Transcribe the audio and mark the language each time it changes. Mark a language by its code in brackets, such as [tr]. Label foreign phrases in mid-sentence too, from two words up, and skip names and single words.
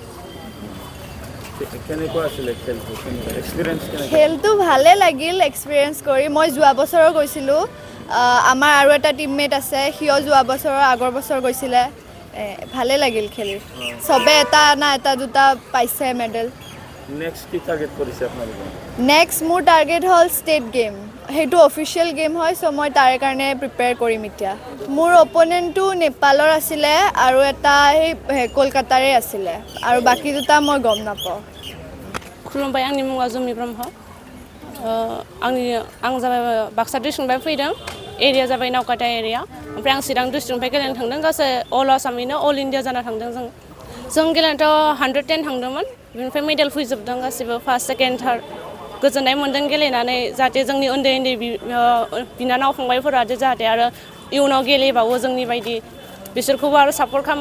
[as] খেলটো ভালে লাগিল এক্সপিৰিয়েঞ্চ কৰি মই যোৱা বছৰো গৈছিলোঁ আমাৰ আৰু এটা টিমমেট আছে সিও যোৱা বছৰৰ আগৰ বছৰ গৈছিলে ভালে লাগিল খেলি সবে এটা না এটা দুটা পাইছে মেডেল নেক্সট কি টাৰ্গেট কৰিছে আপোনালোকে নেক্সট মোৰ টাৰ্গেট হ'ল [en] state game [as] সেইটো [en] official game [as] হয় সো মই তাৰ কাৰণে প্ৰিপেয়াৰ কৰিম এতিয়া মোৰ অপনেণ্টটো নেপালৰ আছিলে আৰু এটা সেই কলকাতাৰে আছিলে আৰু বাকি দুটা মই গম নাপাওঁ [brx] खुलुमबाय आंनि मुङा जुमि ब्रह्म आं जाबाय बाक्सा डिस्ट्रिक्टनिफ्राय फैदों एरिया जाबाय नावकाटा एरिया ओमफ्राय आं चिरां डिस्ट्रिक्टनिफ्राय गेलेनो थांदों गासै अल आसामैनो [en] all India [brx] जाना थांदों जों गेलेनायाथ' 110 थांदोंमोन बेनिफ्राय मेडेल फैजोबदों गासिबो [en] first second third [brx] गोजोननाय मोन्दों गेलेनानै जाहाथे जोंनि उन्दै उन्दै बिनानाव फंबायफोरा जाहाथे आरो इयुनाव गेलेबावो जोंनि बायदि बिसोरखौबो आरो सापर्ट खालामो